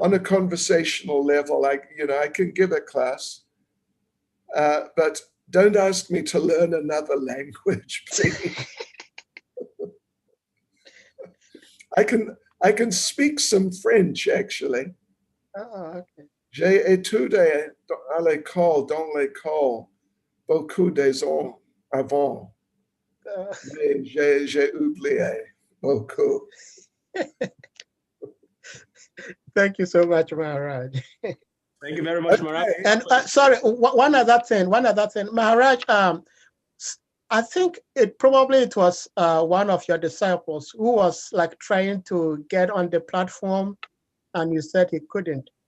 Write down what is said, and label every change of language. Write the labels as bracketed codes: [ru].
[en] On a conversational level. I can give a class, but don't ask me to learn another language, please. I can speak some French, actually. Oh, okay. [fr] J'ai étudié à l'école, dans l'école, beaucoup des ans avant. Mais j'ai oublié beaucoup. [en] Thank you so much, Maharaj. Thank you very much, Maharaj. And sorry, one other thing, Maharaj. I think it was one of your disciples who was like trying to get on the platform, and you said he couldn't.